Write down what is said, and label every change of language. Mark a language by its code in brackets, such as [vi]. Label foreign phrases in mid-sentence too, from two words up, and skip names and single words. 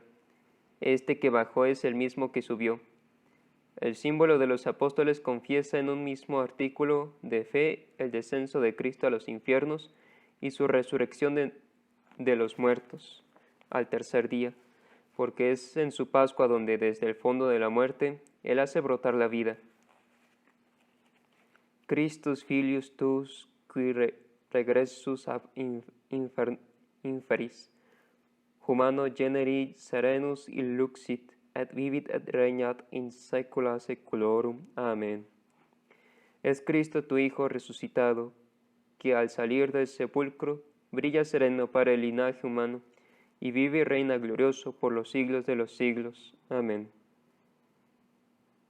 [es] Este que bajó es el mismo que subió. El símbolo de los apóstoles confiesa en un mismo artículo de fe el descenso de Cristo a los infiernos y su resurrección de los muertos al tercer día, porque es en su Pascua donde desde el fondo de la muerte Él hace brotar la vida. [la] Christus filius tuus qui regressus ab inferis, humano generi serenus illuxit, et vivit et regnat in saecula saeculorum. [es] Amén. Es Cristo tu Hijo resucitado, que al salir del sepulcro brilla sereno para el linaje humano, y vive y reina glorioso por los siglos de los siglos. Amén.